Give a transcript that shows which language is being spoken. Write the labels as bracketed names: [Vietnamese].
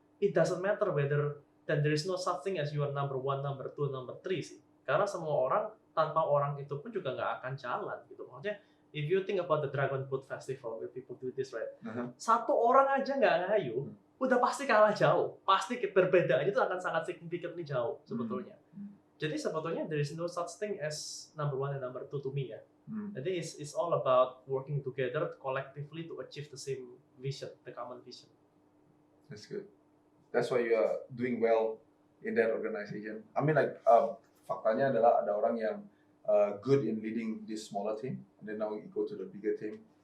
[English] It doesn't matter whether then there is no such thing as you are number one, number two, number three sih. [Indonesian] Karena semua orang tanpa orang itu pun juga nggak akan jalan gitu. Maksudnya [English] if you think about the Dragon Boat Festival where people do this, right? [Indonesian] Satu orang aja nggak ngayuh, udah pasti kalah jauh. Pasti perbedaannya itu akan sangat significantly jauh sebetulnya. Jadi sebetulnya [English] there is no such thing as number one and number two to me ya. Jadi it's all about working together collectively to achieve the same vision, the common vision. That's good. That's why you are doing well in that organization. I mean like [Indonesian] faktanya adalah ada orang yang [English] good in leading this smaller team, and then now you go to the bigger team.